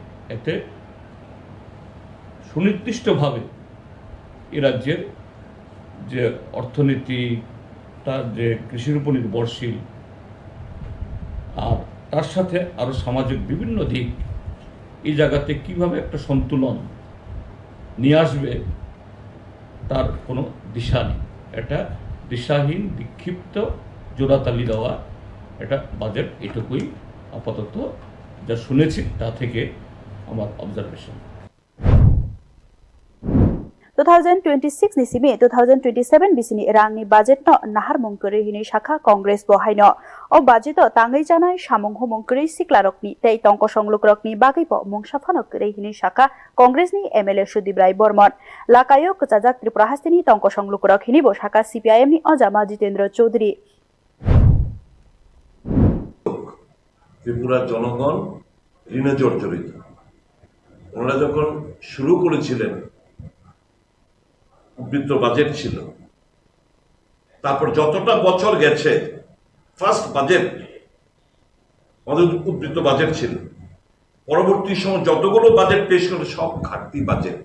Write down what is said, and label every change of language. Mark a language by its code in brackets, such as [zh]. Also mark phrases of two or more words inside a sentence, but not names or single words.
[bn] এতে সুনির্দিষ্টভাবে এই রাজ্যের যে অর্থনীতি, তার যে কৃষির উপর নির্ভরশীল, আর তার সাথে আরো সামাজিক বিভিন্ন দিক, এই জায়গাতে কিভাবে একটা সন্তুলন নিয়ে আসবে তার কোনো দিশা নেই। এটা দিশাহীন, বিক্ষিপ্ত, জোড়াতালি দেওয়া এটা বাজেট, এটুকুই আপাতত যা শুনেছি তা থেকে আমার অবজারভেশন। [trp] 2026 ni simi 2027 BC ni rangni budget no nahar mongkuri hini shakha Congress bohaino o budget tangai janai samong homongkuri siklarokni tei tongko songlukrokni bagai bo mongsa phanokuri hini shakha Congress ni MLA Sudip Rai Bormon lakayo kchajak Tripura hastini tongko songlukrok hini bo shakha CPIM ni Ojama Jitendra Choudhury [bn] ত্রিপুরার জনগণ ঋণে জর্জরিত। ওনারা যখন শুরু করেছিলেন উদ্বৃত্ত বাজেট ছিল, তারপর যতটা বছর গেছে [en] first budget [bn] আমাদের উদ্বৃত্ত বাজেট ছিল, পরবর্তী সময় যতগুলো বাজেট পেশ করে সব ঘাটতি বাজেট।